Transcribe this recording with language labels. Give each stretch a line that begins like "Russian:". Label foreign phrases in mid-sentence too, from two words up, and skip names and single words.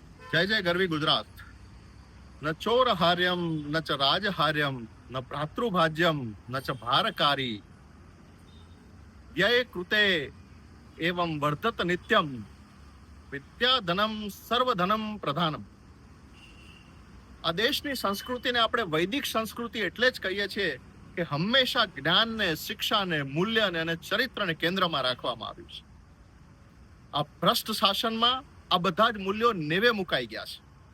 Gujarati: જય જય ગરવી ગુજરાત।
Sanskrit: न चोरहार्यम न च राजहार्यम न भ्रातृभाज्यम न च भारकारी व्यय कृते एवं वर्धत नित्यम विद्याधनम સર્વધનમ પ્રધાનમ।
Gujarati: આ દેશની સંસ્કૃતિને આપણે વૈદિક સંસ્કૃતિ એટલે જ કહીએ છીએ કે હંમેશા જ્ઞાનને, શિક્ષાને, મૂલ્યને અને ચરિત્રને કેન્દ્રમાં રાખવામાં આવ્યું છે। આ ભ્રષ્ટ શાસનમાં આ બધા જ મૂલ્યો નેવે મુકાઈ ગયા છે।